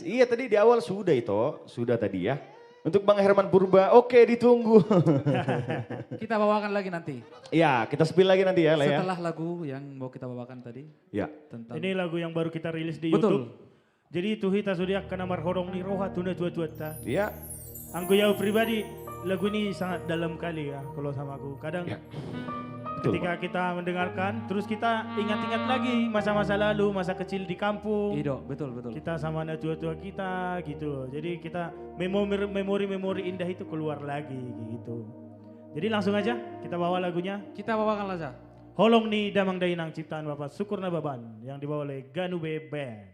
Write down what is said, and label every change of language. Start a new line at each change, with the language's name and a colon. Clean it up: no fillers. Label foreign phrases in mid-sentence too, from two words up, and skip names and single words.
Indonesian: Iya tadi di awal sudah sudah tadi ya. Untuk Bang Herman Purba, oke ditunggu. Kita bawakan lagi nanti. Iya kita spill lagi nanti ya. Setelah lagu yang mau kita bawakan tadi. Ya. Tentang... Ini lagu yang baru kita rilis di Betul. YouTube. Jadi itu hita sudah kena
Batak Toba: marhorong ni roha
Indonesian: tuna tua-tua. Iya.
Batak Toba: Anggo yau
Indonesian: pribadi lagu ini sangat dalam kali ya kalau sama aku. Kadang Ya. Betul, ketika kita mendengarkan, terus kita ingat-ingat lagi masa-masa lalu, masa kecil di kampung. Iya, betul. Kita sama anak tua-tua kita gitu. Jadi kita memori-memori indah itu keluar lagi gitu. Jadi langsung aja kita bawa lagunya. Kita bawakan saja. Holong ni damang dainang ciptaan Bapak Sukurna Baban yang dibawa oleh Ganube Band.